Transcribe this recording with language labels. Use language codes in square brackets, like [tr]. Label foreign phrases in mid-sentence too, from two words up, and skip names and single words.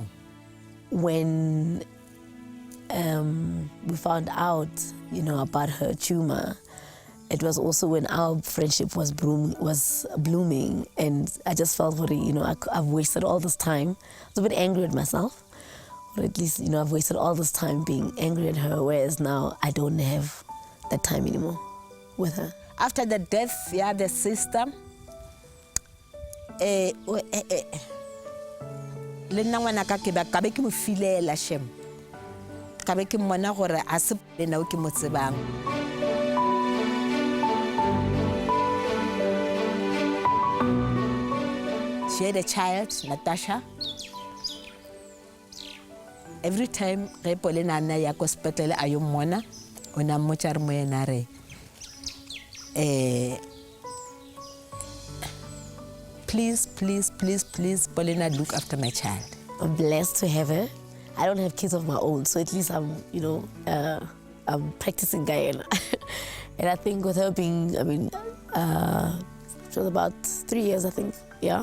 [en] When we found out, about her tumor, it was also when our friendship was blooming, and I just felt very, I've wasted all this time. I was a bit angry at myself, or at least, I've wasted all this time being angry at her, whereas now I don't have that time anymore with her. After the death, the sister, [nso] le nna ngwana ka ke be mo filela shem ka be ke mmona gore a se le nna o ke mo tsebang. [en] She had a child, Natasha. Every time [nso] ge Paulina nna ya ko sepetlele a yo mmona o na mmotsa re mo ena re please, Paulina, [en] look after my child. I'm blessed to have her. I don't have kids of my own, so at least I'm, I'm practicing Guyana. And I think with her being, it was about 3 years, I think, yeah.